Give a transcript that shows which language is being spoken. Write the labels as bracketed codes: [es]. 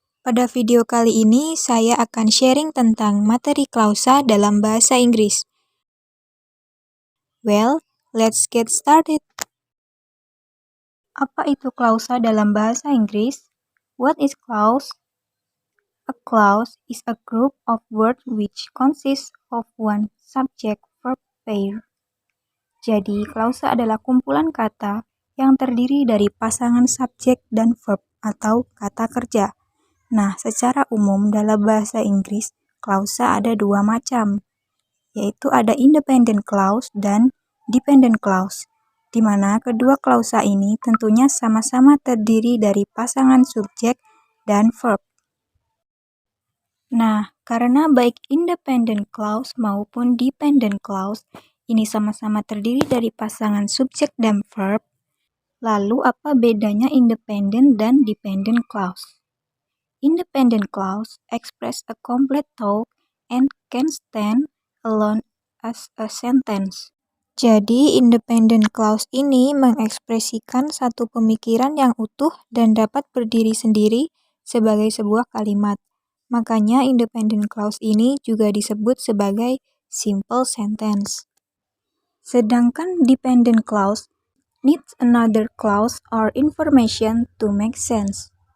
[id] Pada video kali ini, saya akan sharing tentang materi klausa dalam bahasa Inggris. [en] Well, let's get started. [id] Apa itu klausa dalam bahasa Inggris? [en] What is clause? A clause is a group of words which consists of one subject-verb pair. [id] Jadi, klausa adalah kumpulan kata yang terdiri dari pasangan subjek dan verb atau kata kerja. Nah, secara umum dalam bahasa Inggris, klausa ada dua macam, yaitu ada independent clause dan dependent clause, di mana kedua klausa ini tentunya sama-sama terdiri dari pasangan subjek dan verb. Nah, karena baik independent clause maupun dependent clause ini sama-sama terdiri dari pasangan subjek dan verb, lalu apa bedanya independent dan dependent clause? [en] Independent clause express a complete thought and can stand alone as a sentence. [id] Jadi, independent clause ini mengekspresikan satu pemikiran yang utuh dan dapat berdiri sendiri sebagai sebuah kalimat. Makanya, independent clause ini juga disebut sebagai simple sentence. Sedangkan [en] dependent clause needs another clause or information to make sense.